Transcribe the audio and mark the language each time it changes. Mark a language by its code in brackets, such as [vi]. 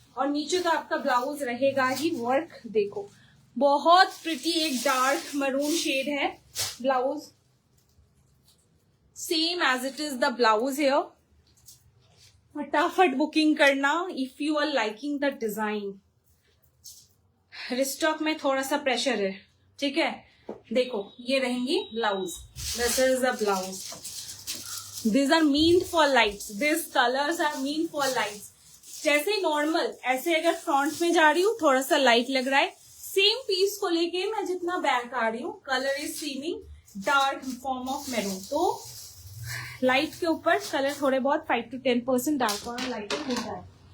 [hi] और नीचे तो आपका ब्लाउज रहेगा ही वर्क। देखो बहुत प्रिटी एक डार्क मरून शेड है blouse, [en] Same as it is the blouse here. [hi] फटाफट बुकिंग करना [en] If you are liking the design. [hi] Restock में थोड़ा सा प्रेशर है, ठीक है। देखो ये रहेंगी blouse, [en] This is the blouse. These are meant for lights, these colors are meant for lights। [hi] जैसे नॉर्मल ऐसे अगर फ्रंट में जा रही हूँ थोड़ा सा लाइट लग रहा है, सेम पीस को लेके मैं जितना बैक आ रही हूँ [en] Colour is seeming dark form of maroon. [hi] तो लाइट के ऊपर कलर थोड़े बहुत 5 to 10% डार्क और लाइट होता है।